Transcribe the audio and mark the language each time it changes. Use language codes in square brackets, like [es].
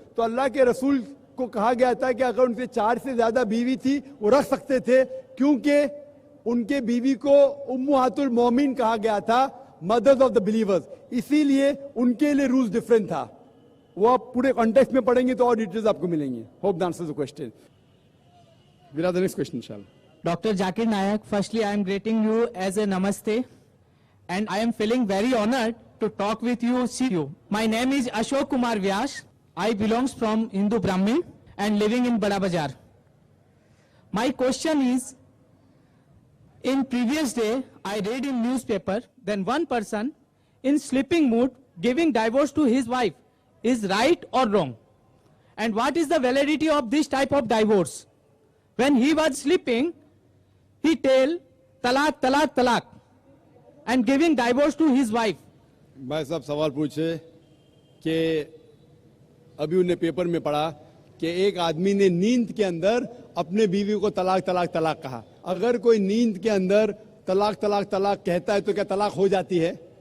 [hi] तो अल्लाह के रसूल को कहा गया था कि अगर उनसे 4 से ज्यादा बीवी थी वो रख सकते थे, क्योंकि उनके बीवी को उम्मुहातुल मोमिन कहा गया था, [en] Mothers of the believers. [hi] इसीलिए उनके लिए रूल्स डिफरेंट था. वो आप पूरे कॉन्टेक्स्ट में पढ़ेंगे तो और डिटेल्स आपको मिलेंगे. [en] Hope that answers the question. Will the next question [hi] इंशाल्लाह. [en] Dr. Zakir Naik, firstly I am greeting you as a namaste and I am feeling very honored to talk with you, see you. My name is Ashok Kumar Vyas. I belongs from Hindu Brahmin and living in Bada Bazar. My question is, in previous day I read in newspaper, then one person in sleeping mood giving divorce to his wife is right or wrong? And what is the validity of this type of divorce? When he was sleeping, he tell talaq, talaq, talaq and giving divorce to his wife. [hi] भाई साहब सवाल पूछे कि अभी उन्हें paper में पढ़ा कि एक आदमी ने नींद के अंदर अपने बीवी को तलाक तलाक तलाक कहा. अगर कोई नींद के अंदर तलाक तलाक तलाक कहता है तो क्या तलाक हो जाती है?